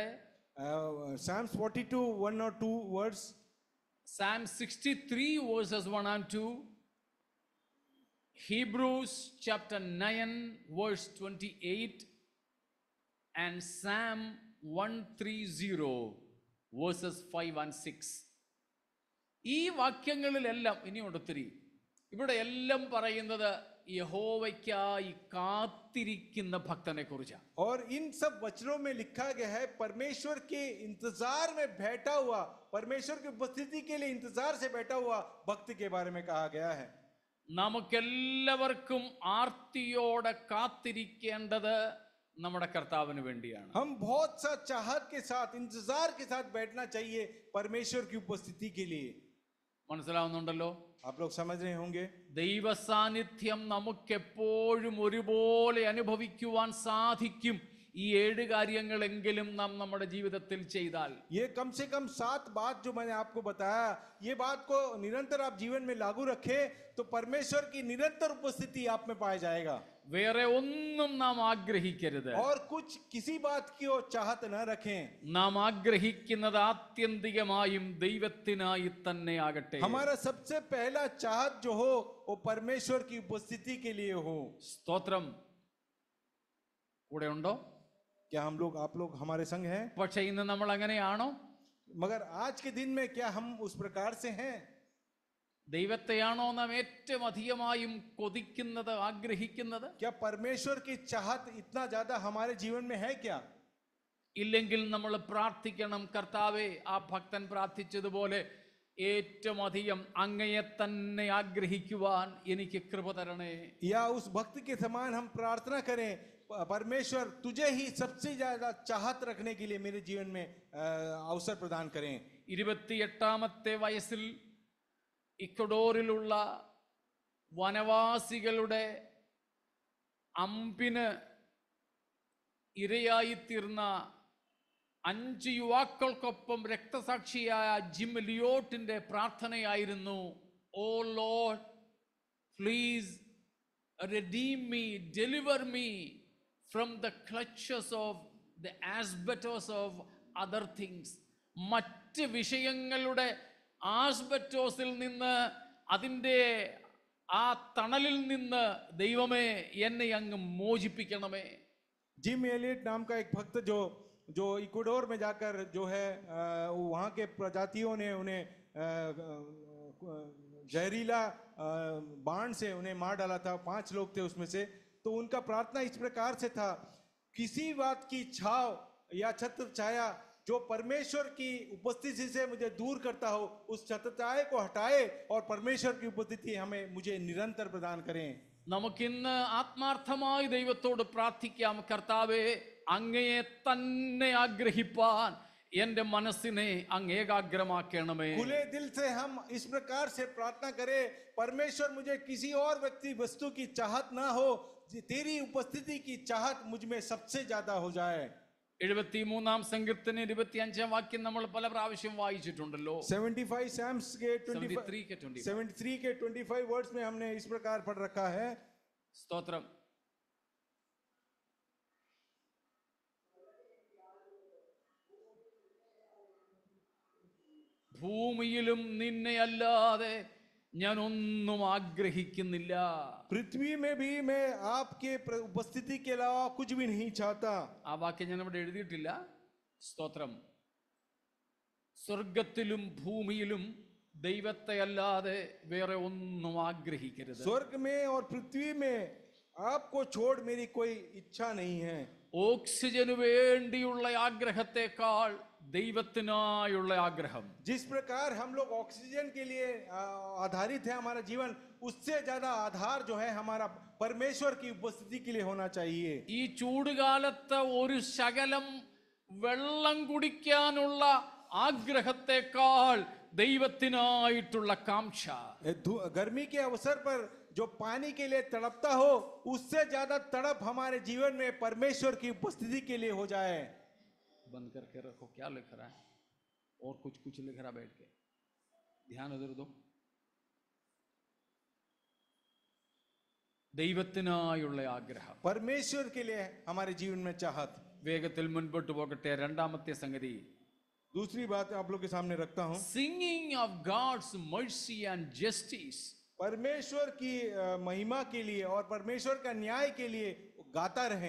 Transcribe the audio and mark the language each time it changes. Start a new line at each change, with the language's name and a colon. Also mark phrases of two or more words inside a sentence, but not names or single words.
English: Psalms 42 1 or 2 words, Psalm 63 verses 1 and 2, Hebrews chapter 9 verse 28, and Psalm 130 verses 5 and 6.
Malayalam: ഈ വാക്യങ്ങളിലെല്ലാം ഇനിയുണ്ട് ഒത്തിരി. ഇവിടെ എല്ലാം പറയുന്നത് യഹോവയ്ക്കായി കാത്തിരിക്കുന്ന ഭക്തനെ കുറിച്ചാണ്.
Hindi: और इन सब वचनों में लिखा गया है परमेश्वर के इंतजार में बैठा हुआ, परमेश्वर की उपस्थिति के लिए इंतजार से बैठा हुआ भक्त के बारे में कहा गया है।
Malayalam: നമുക്കെല്ലാവർക്കും ആർത്തിയോടെ കാത്തിരിക്കേണ്ടത് നമ്മുടെ കർത്താവിന് വേണ്ടിയാണ്.
Hindi: हम बहुत सा चाहत के साथ, इंतजार के साथ बैठना चाहिए परमेश्वर की उपस्थिति के लिए।
Malayalam: മനസ്സിലാവുന്നുണ്ടല്ലോ?
Hindi: आप लोग समझ रहे होंगे।
Malayalam: ദൈവ സാന്നിധ്യം നമുക്കെപ്പോഴും ഒരുപോലെ അനുഭവിക്കുവാൻ സാധിക്കും ഈ 7 കാര്യങ്ങളെങ്കിലും നാം നമ്മുടെ ജീവിതത്തിൽ ചെയ്താൽ.
Hindi: ये कम से कम 7 बात जो मैंने आपको बताया, ये बात को निरंतर आप जीवन में लागू रखें तो परमेश्वर की निरंतर उपस्थिति आप में पाया जाएगा।
Malayalam: വേറെ ഒന്നും നാം ആഗ്രഹിക്കരുത്.
Hindi: और कुछ किसी बात की ओर चाहत न रखें।
Malayalam: നാം ആഗ്രഹിക്കുന്നത് ആത്യന്തികമായും ദൈവത്തിനായി തന്നെ ആകട്ടെ.
Hindi: हमारा सबसे पहला चाहत जो हो वो परमेश्वर की उपस्थिति के लिए हो।
Malayalam: സ്തോത്രം. കൂടെ ഉണ്ടോ?
Hindi: क्या हम लोग, आप लोग हमारे संग हैं?
Malayalam: പക്ഷെ ഇന്ന് നമ്മൾ അങ്ങനെയാണോ?
Hindi: मगर आज के दिन में क्या हम उस प्रकार से हैं?
Malayalam: ദൈവത്തെയാണോ നാം ഏറ്റവും അധികമായും കൊതിക്കുന്നത്, ആഗ്രഹിക്കുന്നത്?
Hindi: क्या परमेश्वर की चाहत इतना ज्यादा हमारे जीवन में है क्या?
Malayalam: ഇല്ലെങ്കിൽ നമ്മൾ പ്രാർത്ഥിക്കണം, കർത്താവേ, ആ ഭക്തൻ പ്രാർത്ഥിച്ചതുപോലെ ഏറ്റവും അധികം അങ്ങയെ തന്നെ ആഗ്രഹിക്കുവാൻ എനിക്ക് കൃപ തരണേ.
Hindi: या उस भक्त के समान हम प्रार्थना करें, परमेश्वर तुझे ही सबसे ज्यादा चाहत रखने के लिए मेरे जीवन में अवसर प्रदान करें।
Malayalam: 28ാമത്തെ വയസ്സിൽ ഇക്വഡോറിലുള്ള വനവാസികളുടെ അമ്പിന് ഇരയായിത്തീർന്ന 5 യുവാക്കൾക്കൊപ്പം രക്തസാക്ഷിയായ ജിം ലിയോട്ടിന്റെ പ്രാർത്ഥനയായിരുന്നു,
English: O Lord please redeem me, deliver me from the clutches of the asbestos of other things.
Malayalam: മറ്റ് വിഷയങ്ങളുടെ ആസ്ബറ്റോസിൽ നിന്ന്, അതിൻ്റെ ആ തണലിൽ നിന്ന് ദൈവമേ എന്നെ അങ്ങ് മോചിപ്പിക്കണമേ.
Hindi: जिम एलियट नाम का एक भक्त जो इक्वाडोर में जाकर जो है वहाँ के प्रजातियों ने उन्हें जहरीला बाण से उन्हें मार डाला था। 5 लोग थे उसमें से। तो उनका प्रार्थना इस प्रकार से था, किसी बात की छाव या छत्र छाया जो परमेश्वर की उपस्थिति से मुझे दूर करता हो, उस छत्र छाया को हटाए और परमेश्वर की उपस्थिति हमें मुझे निरंतर प्रदान करें।
Malayalam: നമുക്കിന്ന് ആത്മാർത്ഥമായി ദൈവത്തോട് പ്രാർത്ഥിക്കാം, കർത്താവേ, അങ്ങയെ തന്നെ ആഗ്രഹിപ്പാൻ എന്റെ മനസ്സിനെ അങ്ങ് ഏകാഗ്രമാക്കണമേ.
Hindi: खुले दिल से हम इस प्रकार से प्रार्थना करें, परमेश्वर मुझे किसी और व्यक्ति वस्तु की चाहत ना हो, तेरी उपस्थिति की चाहत मुझ में सबसे ज्यादा हो जाए।
Malayalam: 73ാം സങ്കീർത്തനം 25ാം വാക്യം നമ്മൾ പല പ്രാവശ്യം വായിച്ചിട്ടുണ്ടല്ലോ.
Hindi: 75 Psalms के 73 के 25. 73 के 25 वर्ड्स में हमने इस प्रकार पढ़ रखा है।
Malayalam: സ്തോത്രം. ഭൂമിയിലും നിന്നെ അല്ലാതെ ഞാൻ ഒന്നും ആഗ്രഹിക്കുന്നില്ല.
Hindi: पृथ्वी में भी मैं आपके उपस्थिति के अलावा कुछ भी नहीं चाहता।
Malayalam: ആ വാക്യം ഞാൻ ഇവിടെ എഴുതിയിട്ടില്ല. സ്തോത്രം. സ്വർഗത്തിലും ഭൂമിയിലും ദൈവത്തെ അല്ലാതെ വേറെ ഒന്നും ആഗ്രഹിക്കരുത്.
Hindi: स्वर्ग में और पृथ्वी में आपको छोड़ मेरी कोई इच्छा नहीं है.
Malayalam: ഓക്സിജന് വേണ്ടിയുള്ള ആഗ്രഹത്തെക്കാൾ ദൈവത്തിനായുള്ള ആഗ്രഹം.
Hindi: जिस प्रकार हम लोग ऑक्सीजन के लिए आधारित है हमारा जीवन, उससे ज्यादा आधार जो है हमारा परमेश्वर की उपस्थिति के लिए होना चाहिए.
Malayalam: ഈ ചൂടുകാലത്ത് ഒരു ശകലം വെള്ളം കുടിക്കാനുള്ള ആഗ്രഹത്തെക്കാൾ ദൈവത്തിനായിട്ടുള്ള കാംക്ഷ.
Hindi: गर्मी के अवसर पर जो पानी के लिए तड़पता हो, उससे ज्यादा तड़प हमारे जीवन में परमेश्वर की उपस्थिति के लिए हो जाए. बंद करके रखो. क्या लिख रहा है? और कुछ लिख रहा बैठ के. ध्यान उधर दो.
Malayalam: ദൈവത്തിനായുള്ള ആഗ്രഹം,
Hindi: परमेश्वर के लिए हमारे जीवन में चाहत.
Malayalam: വേഗത്തിൽ മുൻപോട്ട് പോകട്ടെ. രണ്ടാമത്തെ സംഗതി,
Hindi: दूसरी बात आप लोग के सामने रखता हूं.
English: Singing of God's mercy and justice.
Hindi: परमेश्वर की महिमा के लिए और परमेश्वर का न्याय के लिए गाता रहें.